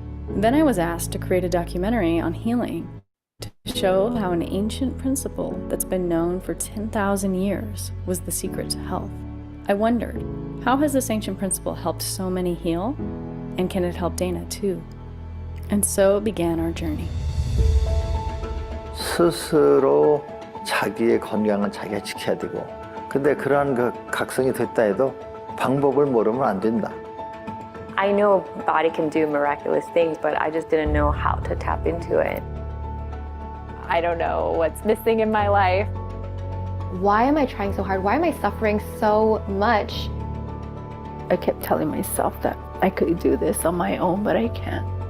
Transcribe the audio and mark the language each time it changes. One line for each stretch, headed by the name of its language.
English: Then I was asked to create a documentary on healing to show how an ancient principle that's been known for 10,000 years was the secret to health. I wondered, how has this ancient principle helped so many heal? And can it help Dana too? And so began our journey.
Korean: 스스로 자기의 건강은 자기가 지켜야 되고, 근데 그러한 그 각성이 됐다 해도 방법을 모르면 안 된다.
English: I know the body can do miraculous things, but I just didn't know how to tap into it. I don't know what's missing in my life. Why am I trying so hard? Why am I suffering so much? I kept telling myself that I could do this on my own, but I can't.